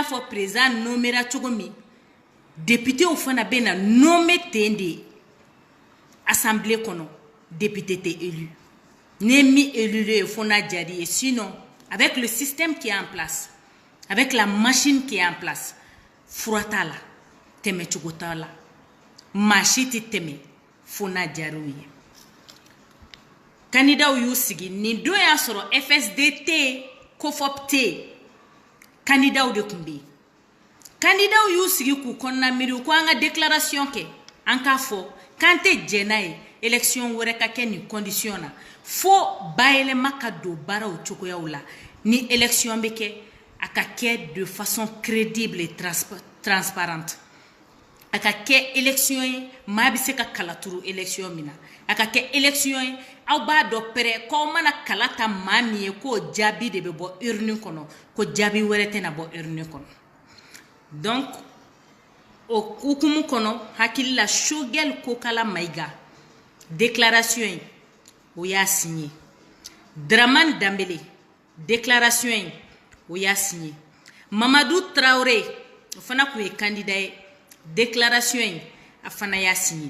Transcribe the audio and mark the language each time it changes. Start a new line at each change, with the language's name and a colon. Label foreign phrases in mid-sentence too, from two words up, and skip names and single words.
Bambara: fɔ président nomera cogo min députéw fana bɛ na nommé ten de assemblée kɔnɔ député tɛ élu ne mi élu ye fo n'a jari ye
French: sinon avec le système qui est en place avec la machine qui est en place
Bambara: fura t'a la tɛmɛ cogo t'a la maa si tɛ tɛmɛ fo n'a jariw ye candidat y'u sigi nin don y'a sɔrɔ FSD tɛ COFOP tɛ candidat de tun bɛ yen candidat y'u sigi k'u kɔnɔna miiri ko an ka déclaration kɛ an k'a fɔ k'an tɛ jɛn n'a ye élection wɛrɛ ka kɛ nin condition na fo bayɛlɛma ka don baaraw cogoyaw la ni élection bɛ kɛ a ka kɛ
French: de façon crédible et transparente
Bambara: a ka kɛ élection ye maa bɛ se ka kala turu élection min na a ka kɛ élection ye aw b'a dɔn pɛrɛ k'aw mana kala ta maa min ye k'o jaabi de bɛ bɔ urne kɔnɔ ko jaabi wɛrɛ tɛna bɔ urne kɔnɔ donc o hukumu kɔnɔ hakili la Choguel Kokala Maïga déclaration ye o y'a signé Dramane Dembélé déclaration ye o y'a signé Mamadou Traoré o fana kun ye candidat ye déclaration in a fana y'a signé.